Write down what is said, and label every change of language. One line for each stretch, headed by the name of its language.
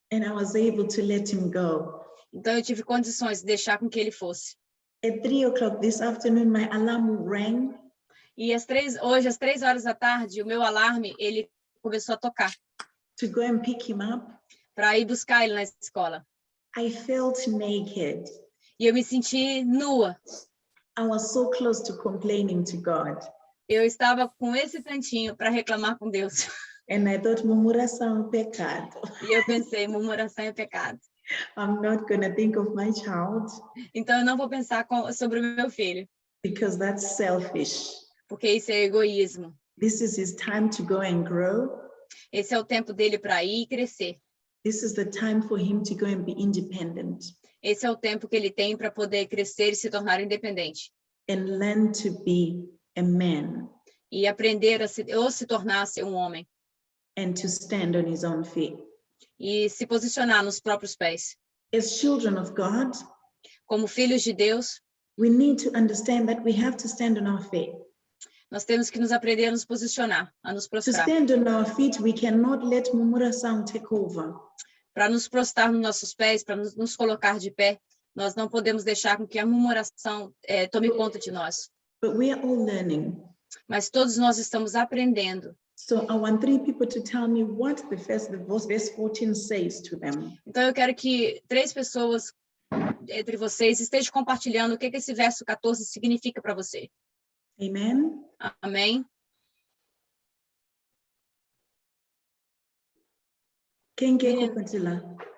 English: And I was able to let him go.
Portuguese: Então eu tive condições de deixar com que ele fosse.
English: At 3 o'clock this afternoon, my alarm rang.
Portuguese: E hoje, às 3 horas da tarde, o meu alarme, ele começou a tocar.
English: To go and pick him up.
Portuguese: Para ir buscar ele na escola.
English: I felt naked.
Portuguese: E eu me senti nua.
English: I was so close to complaining to God.
Portuguese: Eu estava com esse tantinho para reclamar com Deus.
English: And I thought,
Portuguese: murmuração é pecado. E eu pensei, murmuração é pecado.
English: I'm not going to think of my child.
Portuguese: Então eu não vou pensar sobre o meu filho.
English: Because that's selfish.
Portuguese: Porque isso é egoísmo.
English: This is his time to go and grow.
Portuguese: Esse é o tempo dele para ir e crescer.
English: This is the time for him to go and be independent.
Portuguese: Esse é o tempo que ele tem para poder crescer e se tornar independente.
English: And learn to be a man.
Portuguese: E aprender a se tornar um homem.
English: And to stand on his own feet.
Portuguese: E se posicionar nos próprios pés.
English: As children of God,
Portuguese: como filhos de Deus,
English: we need to understand that we have to stand on our feet.
Portuguese: Nós temos que nos aprender a nos posicionar, a nos
English: To
Portuguese: prostrar.
English: stand on our feet, we cannot let murmuração take over.
Portuguese: Para nos prostrar nos nossos pés, para nos colocar de pé, nós não podemos deixar com que a murmuração tome conta de nós.
English: But we are all learning.
Portuguese: Mas todos nós estamos aprendendo.
English: So I want 3 people to tell me what the verse 14 says to them.
Portuguese: Então eu quero que 3 pessoas entre vocês estejam compartilhando o que esse verso 14 significa para você.
English: Amen.
Portuguese: Amém? Quem quer compartilhar?